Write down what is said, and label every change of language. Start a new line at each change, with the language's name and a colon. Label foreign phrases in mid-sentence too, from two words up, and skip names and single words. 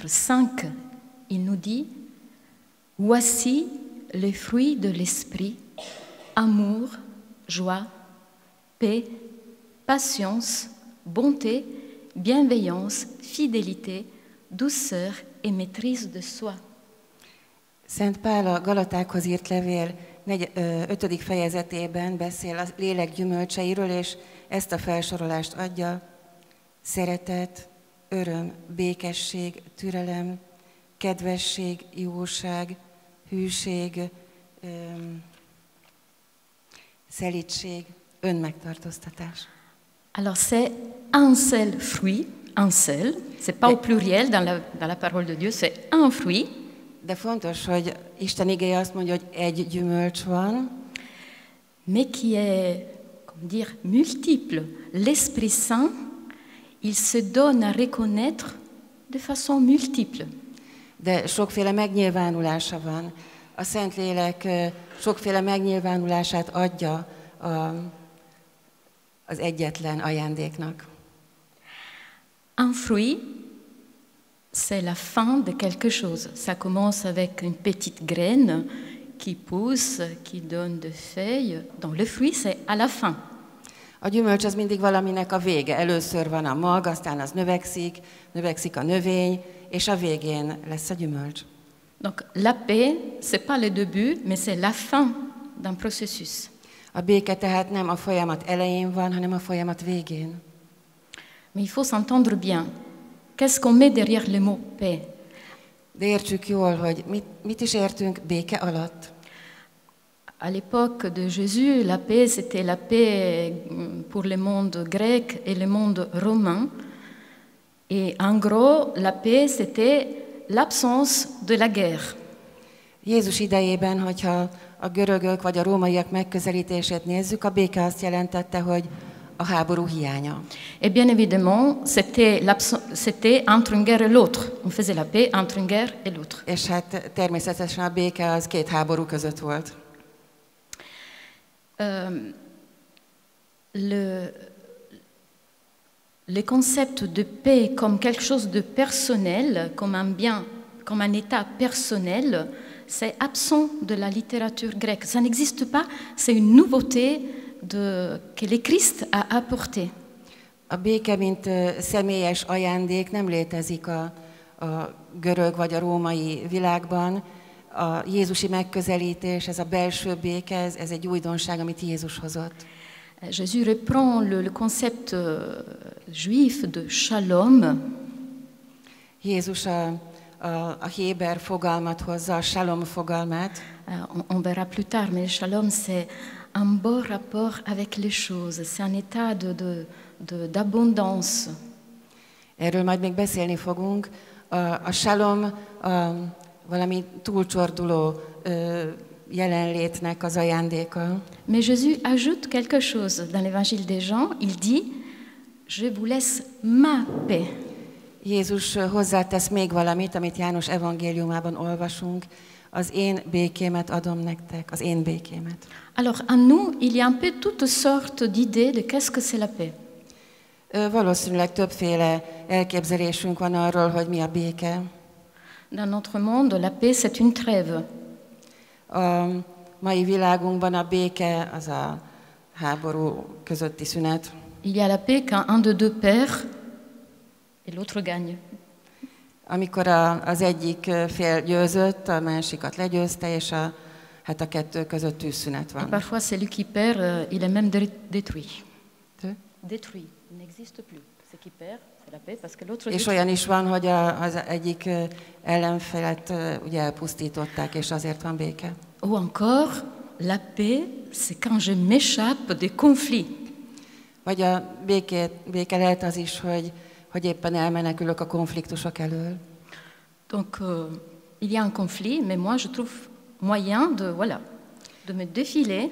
French: 5, il nous dit « Voici les fruits de l'esprit, amour, joie, paix, patience, bonté, bienveillance, fidélité, douceur et maîtrise de soi. »
Hungarian: Szent Pál a Galatákhoz írt levél 5. fejezetében beszél a lélek gyümölcseiről, és ezt a felsorolást adja: szeretet, öröm, békesség, türelem, kedvesség, jóság, hűség, szelídség, önmegtartóztatás.
French: Alors c'est un seul fruit, un seul, c'est pas au pluriel dans la parole de Dieu, c'est un fruit.
Hungarian: De fontos, hogy Isten igéje azt mondja, hogy egy gyümölcs van,
French: mais qui est, comment dire, multiple. L'Esprit Saint, il se donne à reconnaître de façon multiple.
Hungarian: De sokféle megnyilvánulása van. A Szentlélek sokféle megnyilvánulását adja az egyetlen ajándéknak.
French: Un fruit, c'est la fin de quelque chose. Ça commence avec une petite graine qui pousse, qui donne de feuilles. Donc le fruit, c'est à la fin.
Hungarian: A gyümölcs az mindig valaminek a vége. Először van a mag, aztán az növekszik a növény, és a végén lesz a gyümölcs.
French: Donc la paix, c'est pas le début, mais c'est la fin d'un processus.
Hungarian: A béke tehát nem a folyamat elején van, hanem a folyamat végén.
French: Mais il faut s'entendre bien. Qu'est-ce qu'on met derrière le mot paix?
Hungarian: De értsük jól, hogy mit is értünk béke alatt.
French: À l'époque de Jésus, la paix, c'était la paix pour le monde grec et le monde romain. Et en gros, la paix, c'était l'absence de la guerre.
Hungarian: Jézus idejében, hogyha a görögök vagy a rómaiak megközelítését nézzük, a béke azt jelentette, hogy a háború hiánya.
French: Et bien évidemment, c'était entre une guerre et l'autre. On faisait la paix entre une guerre et l'autre.
Hungarian: És hát természetesen a béke az két háború között volt.
French: Le concept de paix comme quelque chose de personnel, comme un bien, comme un état personnel, c'est absent de la littérature grecque. Ça n'existe pas, c'est une nouveauté que le Christ a apportée.
Hungarian: A béke, mint személyes ajándék nem létezik a görög vagy a római világban. A jézusi megközelítés, ez a belső béke, ez egy újdonság, amit Jézus hozott.
French: Jésus reprend le concept juif de shalom.
Hungarian: Jézus a héber fogalmat hozza, a shalom fogalmát.
French: On verra plus tard, mais le shalom, c'est un bon rapport avec les choses. C'est un état d'abondance.
Hungarian: Erről majd még beszélni fogunk. A shalom valami túlcsorduló jelenlétnek az ajándéka.
French: Mais Jésus ajoute quelque chose dans l'évangile des Jean. Il dit, je vous laisse ma paix.
Hungarian: Jézus hozzátesz még valamit, amit János evangéliumában olvasunk. Az én békémet adom nektek, az én békémet.
French: Alors, en nous, il y a un peu toutes sortes d'idées de qu'est-ce que c'est la paix.
Hungarian: Valószínűleg többféle elképzelésünk van arról, hogy mi a béke.
French: Dans notre monde, la paix, c'est une trêve.
Hungarian: A mai világunkban a béke az a háború közötti szünet.
French: Il y a la paix quand un de deux perd et l'autre gagne.
Hungarian: Amikor az egyik fél győzött, a másikat legyőzte, és a kettő között tűzszünet van.
French: Et parfois, celui qui perd, il est même détruit. Détruit, il n'existe plus. C'est qui perd, c'est la paix, parce que l'autre.
Hungarian: És olyan is van, hogy az egyik ellenfelet ugye elpusztították, és azért van béke.
French: Ou encore, la paix, c'est quand je m'échappe des conflits.
Hungarian: Vagy a béke lehet az is, hogy éppen elmenekülök a konfliktusok elől.
French: Donc, il y a un conflit, mais moi, je trouve moyen de me défiler.